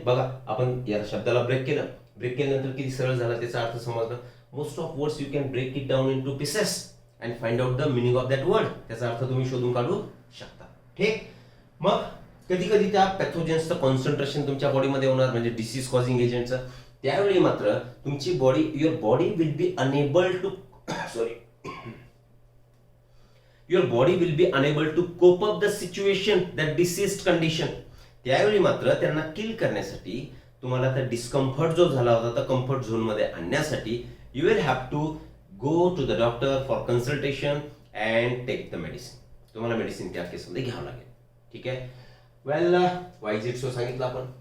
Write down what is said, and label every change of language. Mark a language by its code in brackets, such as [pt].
[mr] बघा आपण या शब्दाला ब्रेक केलं, ब्रेक केल्यानंतर किती सरळ झाला त्याचा अर्थ समजला. [en] Most of words you can break it down into pieces and find out the meaning of that word. [mr] त्याचा अर्थ तुम्ही शोधून काढू शकता. ठीक. मग कधी कधी त्या पॅथोजन्सचं कॉन्सन्ट्रेशन तुमच्या बॉडीमध्ये होणार म्हणजे डिसीज कॉझिंग एजंटचं. त्यावेळी मात्र तुमची body, [en] Your body will be unable to sorry your body will be unable to cope up the situation, that diseased condition. [mr] त्यावेळी मात्र त्यांना किल करण्यासाठी तुम्हाला त्या डिस्कम्फर्ट जो झाला होता त्या कम्फर्ट झोन मध्ये आणण्यासाठी [en] You will have to go to the doctor for consultation and take the medicine. [mr] तुम्हाला मेडिसिन त्या केसमध्ये घ्यावं लागेल. ठीक आहे. [en] well, why is it so [mr] सांगितलं आपण.